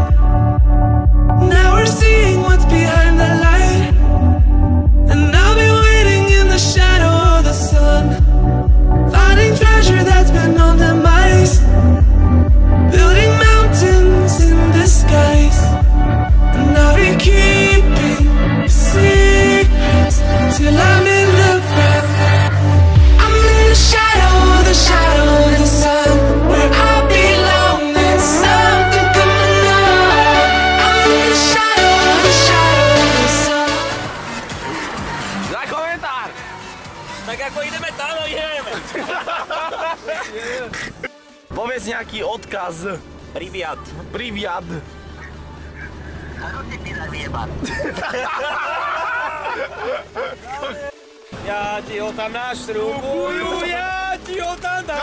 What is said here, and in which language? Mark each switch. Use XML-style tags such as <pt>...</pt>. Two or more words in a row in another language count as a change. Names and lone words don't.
<en>Now we're seeing what's behind the light, and I'll be waiting in the shadow of the sun, finding treasure that's been on the mice, building mountains in disguise, and I'll be keeping secrets till I'm in the ground. Shadow of the sun, where I belong. There's something coming on. I'm in the shadow of the sun.</en> <sk>Za komentár! Tak ako ideme tam, ideme. Povedz nejaký odkaz. Priviat. Priviat. Ja ti ho tam našrubuju, ja ti ho tam dám.</sk>